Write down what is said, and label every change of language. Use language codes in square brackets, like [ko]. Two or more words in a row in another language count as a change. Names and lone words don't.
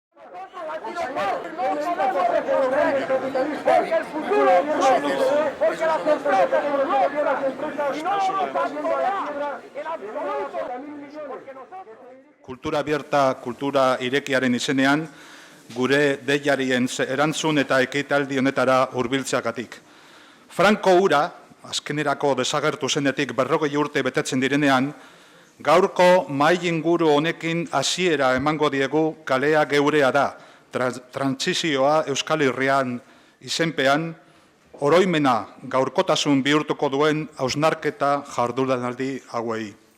[es] Porque el futuro porque las empresas son nuestras y no vamos a tolerar en absoluto porque nosotros... Kultura abierta, [eu] kultura irekiaren izenean, gure deiarien erantzun eta ekitaldi honetara hurbiltzeagatik. Franco hura, azkenerako desagertu zenetik 40 urte betetzen direnean, gaurko mahai inguru honekin hasiera emango diegu kalea geurea da, trantsizioa Euskal Herrian izenpean, oroimena gaurkotasun bihurtuko duen hausnarketa jardunaldi hauei.